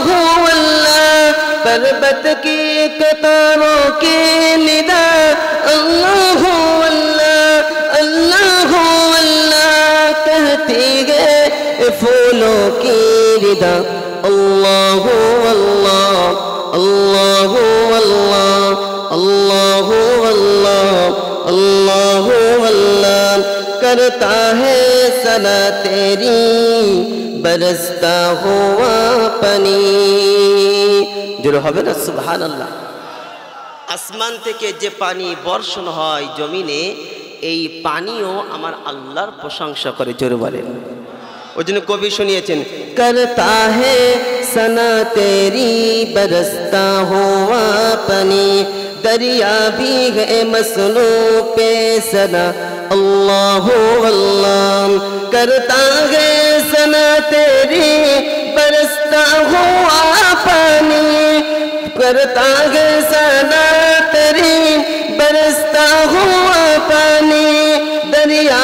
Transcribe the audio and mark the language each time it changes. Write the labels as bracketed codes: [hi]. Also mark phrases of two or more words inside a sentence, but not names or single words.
[ur] اللہ پربت کی کتاروں کی ندا اللہ اللہ اللہ اللہ کہتی ہے پھولوں کی ردا اللہ اللہ اللہ اللہ اللہ اللہ اللہ اللہ کرتا ہے ثنا تیری برستا ہوا پانی جڑو [bn] হবে না সুবহানাল্লাহ আসমান থেকে যে পানি বর্ষণ হয় জমিনে এই পানিও আমার আল্লাহর প্রশংসা করে জোরে বলেন ওজন্য কবি শুনিয়েছেন [ur] کرتا ہے ثنا تیری برستا ہوا پانی دریا بھی ہے مصنوع پہ ثنا اللہ اللہ کرتا ہے ثنا تیری برستا ہوا پانی کرتا ہے ثنا تیری برستا ہوا پانی دریا